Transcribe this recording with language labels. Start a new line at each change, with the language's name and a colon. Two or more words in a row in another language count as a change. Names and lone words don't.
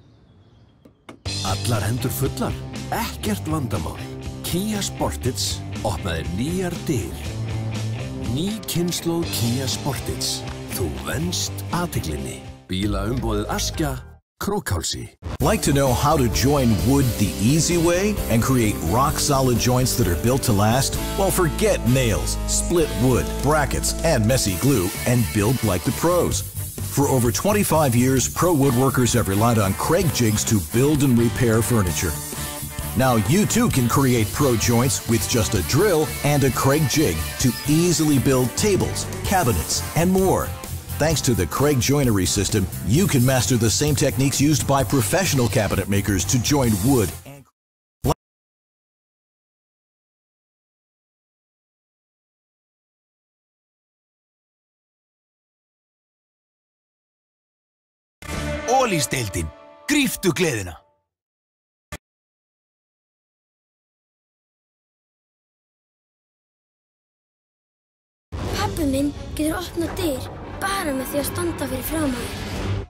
Icelandic: Allar hendur fullar, ekkert vandamál. Kia Sportage opnaði nýjar dyr. Ný kynslóð Kia Sportage. Þú venst athyglinni. Bílaumboðið Askja, Krókhálsi.
English: Like to know how to join wood the easy way and create rock-solid joints that are built to last? Well, forget nails, split wood, brackets, and messy glue, and build like the pros. For over 25 years, pro woodworkers have relied on Craig Jigs to build and repair furniture. Now you too can create pro joints with just a drill and a Craig Jig to easily build tables, cabinets, and more. Thanks to the Craig joinery system, you can master the same techniques used by professional cabinet makers to join wood.
Icelandic: Ólísdeildin, gríptu gleðina. Pabbi minn getur opnað dyr bara með því að standa fyrir framan þig.